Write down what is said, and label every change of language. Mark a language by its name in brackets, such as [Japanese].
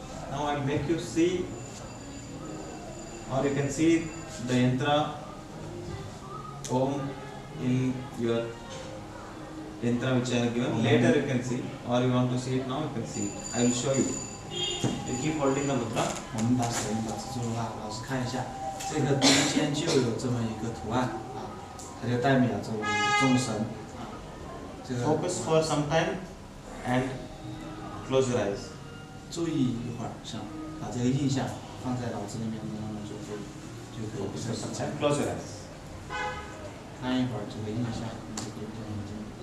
[English] Now I'll make you see, or you can see the yantra Om in your yantra which I have given. Later you can see, or you want to see it now, you can see it. I will show you. You keep holding the mudra. [Chinese] 我们把手印保持住的话，老师看一下，这个中间就有这么一个图案它就代表着我们众神这个 [English] Focus for some time and close your eyes. [Chinese] 注意一会儿，把这个印象放在脑子里面，慢慢就可以 [English] Focus for some time. Close your eyes. [Chinese] 看一会儿这个印象，你就可以闭上眼睛。